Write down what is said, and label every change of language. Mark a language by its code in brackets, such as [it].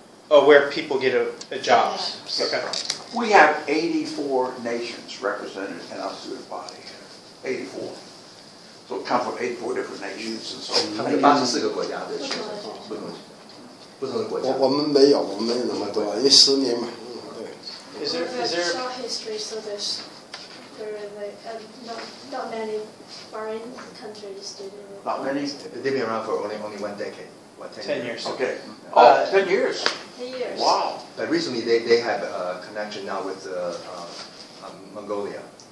[en] Oh, where people get a jobs. Okay. We have 84 nations represented in our student body. 84. So it comes from 84 different nations, and so. [zh] 他们有84个国家的学生，不同的国家。我们没有那么多，因为10年嘛。 [en] 对。Is there short history? So there are not many foreign countries doing it. Not many. They've been around for only 1 decade. What, 10 years? Okay. Oh, 10 years. 10 years. Wow. But recently they have a connection now with Mongolia.